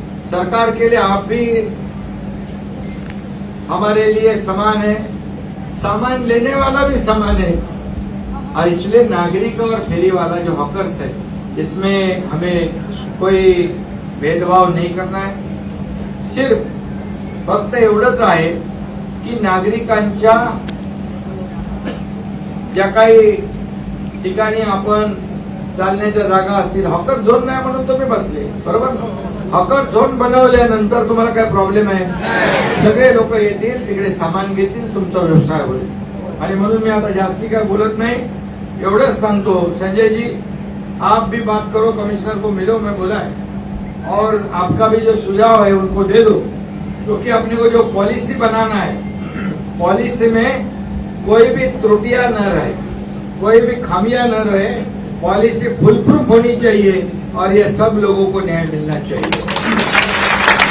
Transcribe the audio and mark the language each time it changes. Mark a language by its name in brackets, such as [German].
[Hindi] सरकार के लिए आप भी हमारे लिए समान है, सामान लेने वाला भी समान है, और इसलिए नागरिक और फेरी वाला जो हॉकर्स है, इसमें हमें कोई भेदभाव नहीं करना है। [Marathi] सिर्फ फक्त एवढंच आहे की नागरिकांच्या ज्या काही ठिकाणी आपण चालण्याच्या जागा असतील, हॉकर झोन नाही म्हणून तुम्ही बसले, बरोबर ना? हॉकर झोन बनवल्यानंतर तुम्हाला काय प्रॉब्लेम आहे? सगळे लोक येतील, तिकडे सामान घेतील, तुमचा व्यवसाय होईल. आणि म्हणून मी आता जास्ती काय बोलत नाही, एवढंच सांगतो, [Hindi] संजय जी आप भी बात करो, कमिश्नर को मिलो, मैं बोला है, और आपका भी जो सुझाव है उनको दे दो, क्योंकि अपने को जो पॉलिसी बनाना है, पॉलिसी में कोई भी त्रुटियां न रहे, कोई भी खामियां न रहे, पॉलिसी फुल प्रूफ होनी चाहिए और ये सब लोगों को न्याय मिलना चाहिए.